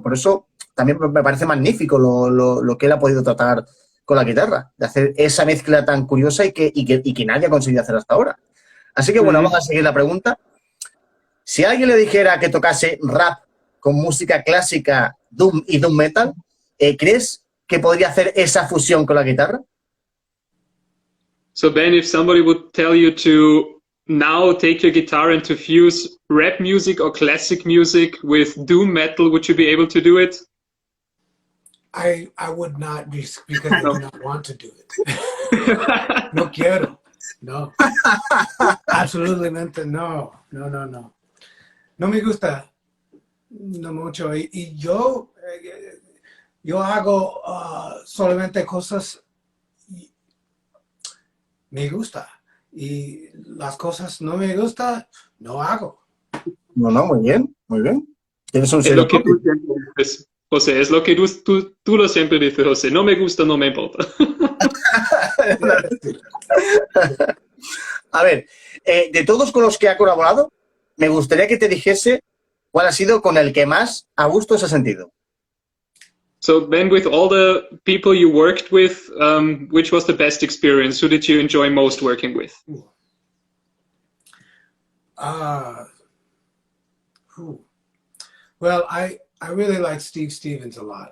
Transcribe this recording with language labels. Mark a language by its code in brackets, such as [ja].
[es] Por eso también me parece magnífico lo que él ha podido tratar con la guitarra, de hacer esa mezcla tan curiosa y que nadie ha conseguido hacer hasta ahora. Así que, bueno, vamos a seguir la pregunta. Si alguien le dijera que tocase rap con música clásica, doom y doom metal, ¿crees que podría hacer esa fusión con la guitarra? [en] So Ben, if somebody would tell you to now take your guitar and to fuse rap music or classic music with doom metal, would you be able to do it? I would not, because I do not want to do it. [es] No quiero. No. Absolutamente no. No. No me gusta no mucho. Y yo hago solamente cosas me gusta. Y las cosas no me gusta, no hago. No, muy bien, muy bien. Tienes un Es lo que tú siempre dices, José, es lo que tú lo siempre dices, José. No me gusta, no me importa. A ver, de todos con los que ha colaborado, me gustaría que te dijese cuál ha sido con el que más a gusto se ha sentido. [en] So, Ben, with all the people you worked with, which was the best experience? Who did you enjoy most working with? Well, I really like Steve Stevens a lot.